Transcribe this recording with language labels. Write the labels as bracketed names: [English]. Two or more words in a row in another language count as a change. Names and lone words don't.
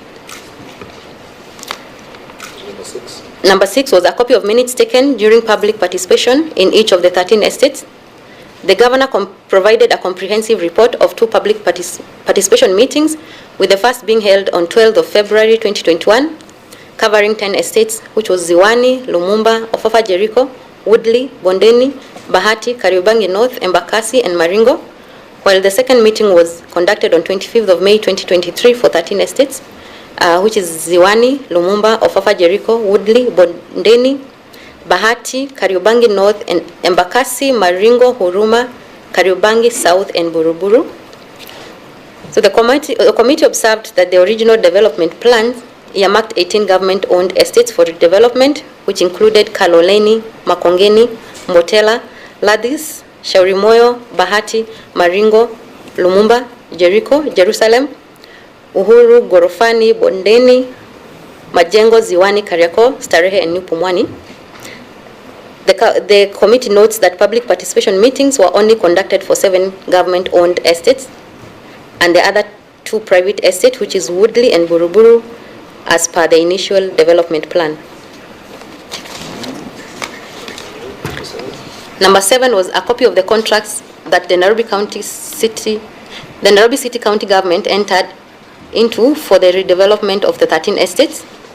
[English] Number 6 was a copy of minutes taken during public participation in each of the 13 estates. The governor provided a comprehensive report of 2 public participation meetings, with the first being held on 12th of February 2021, covering 10 estates, which was Ziwani, Lumumba, Ofafa Jericho, Woodley, Bondeni, Bahati, Kariobangi North, Embakasi, and Maringo, while the second meeting was conducted on 25th of May 2023 for 13 estates, which is Ziwani, Lumumba, Ofafa Jericho, Woodley, Bondeni, Bahati, Kariobangi North, and Embakasi, Maringo, Huruma, Kariobangi South, and Buruburu. So the committee observed that the original development plans earmarked 18 government-owned estates for redevelopment, which included Kaloleni, Makongeni, Motela, Ladis, Shaurimoyo, Bahati, Maringo, Lumumba, Jericho, Jerusalem, Uhuru, Gorofani, Bondeni, Majengo, Ziwani, Kariako, Starehe, and New Pumwani. The committee notes that public participation meetings were only conducted for 7 government-owned estates and the other 2 private estates, which is Woodley and Buruburu, as per the initial development plan. Number 7 was a copy of the contracts that the Nairobi City County Government entered into for the redevelopment of the 13 estates.